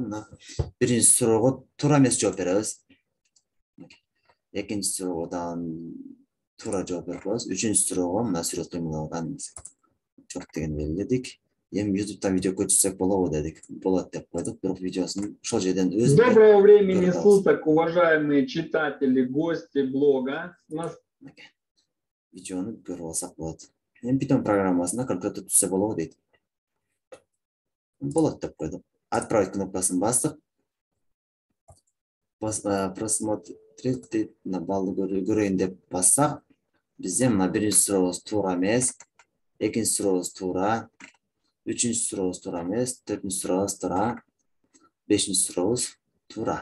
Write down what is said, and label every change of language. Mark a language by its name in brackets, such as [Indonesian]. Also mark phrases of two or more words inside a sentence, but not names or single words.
[Kyrgyz] Мына биринчи суроого туура эмес жооп беребиз. Экинчи суроодан туура жооп берип коебуз. Үчүнчү суроого мына сүрөт кыймылдаудан жок деген белгиледик. Эми YouTube'дан видео көчүрсөк болобу дедик. Болот деп койдук. Бирок видеосун ошол жерден өзү. [Russian] Доброго времени суток, уважаемые читатели, гости блога. [Kyrgyz] Видеону көрүп алсак болот. Эми Python программасында калькулятор түзсө болобу дейт. Болот деп койдук. Отправить кнопкасын бастык. Просмотреть на балды көрөйүн деп бассак, бизде мына биринчи сурообуз туура эмес, экинчи сурообуз туура, үчүнчү сурообуз туура эмес, төртүнчү сурообуз туура, бешинчи сурообуз Туура.